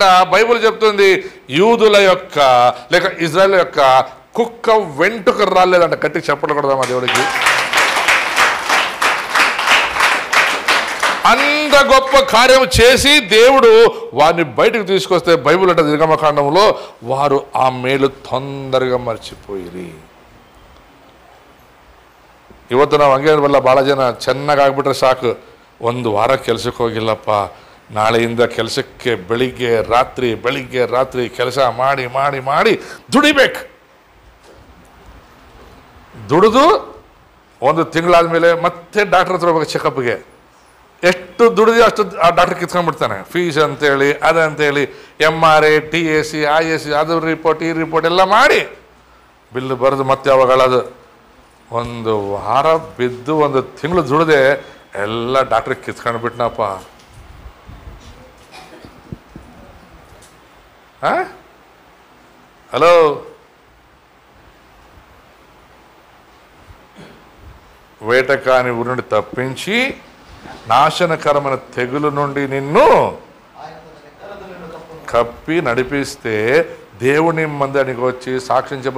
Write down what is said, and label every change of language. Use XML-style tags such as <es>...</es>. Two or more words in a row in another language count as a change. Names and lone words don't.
<te>బైబిల్ చెప్తుంది యూదుల యొక్క లేక ఇజ్రాయెల్ యొక్క కుక్క వెంట్రుక రాలేదంట. గట్టి చెప్పకూడదా మా దేవుడికి? అంత గొప్ప కార్యం చేసి దేవుడు వారిని బయటకు తీసుకొస్తే బైబిల్ అంటే నిర్గమకాండంలో వారు ఆ మేలు తొందరగా ಮರ್ಚಿపోಯಿರಿ.</te> <kn>ಇವತ್ತು ನಾವು ಹಂಗೆ ಬಲ್ಲ ಭಾಳ ಜನ ಚೆನ್ನಾಗಿ ಆಗ್ಬಿಟ್ರೆ ಸಾಕು, ಒಂದು ವಾರ ಕೆಲಸಕ್ಕೆ ಹೋಗಿಲ್ಲಪ್ಪ, ನಾಳೆಯಿಂದ ಕೆಲಸಕ್ಕೆ ಬೆಳಿಗ್ಗೆ ರಾತ್ರಿ ಕೆಲಸ ಮಾಡಿ ಮಾಡಿ ಮಾಡಿ ದುಡಿಬೇಕು. ದುಡಿದು ಒಂದು ತಿಂಗಳಾದ್ಮೇಲೆ ಮತ್ತೆ ಡಾಕ್ಟರ್ ಹತ್ರ ಹೋಗ್ಬೇಕು ಚೆಕಪ್ಗೆ. ಎಷ್ಟು ದುಡಿದು ಅಷ್ಟು ಆ ಡಾಕ್ಟರ್ ಕಿತ್ಕೊಂಡ್ಬಿಡ್ತಾನೆ. ಫೀಸ್ ಅಂತೇಳಿ ಅದಂತೇಳಿ MRI TAC IAC ಅದು ರಿಪೋರ್ಟ್ ಈ ರಿಪೋರ್ಟ್ ಎಲ್ಲ ಮಾಡಿ ಬಿಲ್ಲು ಬರೆದು ಮತ್ತೆ ಯಾವಾಗ ಅಳೋದು. ಒಂದು ವಾರ ಬಿದ್ದು ಒಂದು ತಿಂಗಳು ದುಡಿದೆ ಎಲ್ಲ ಡಾಕ್ಟ್ರಿಗೆ ಕಿತ್ಕೊಂಡ್ಬಿಟ್ನಪ್ಪ.</kn> <te>హలో, వేటకాని ఊరి నుండి తప్పించి నాశనకరమైన తెగులు నుండి నిన్ను కప్పి నడిపిస్తే దేవుని మందిరానికి వచ్చి సాక్ష్యం చెప్పరు.</te>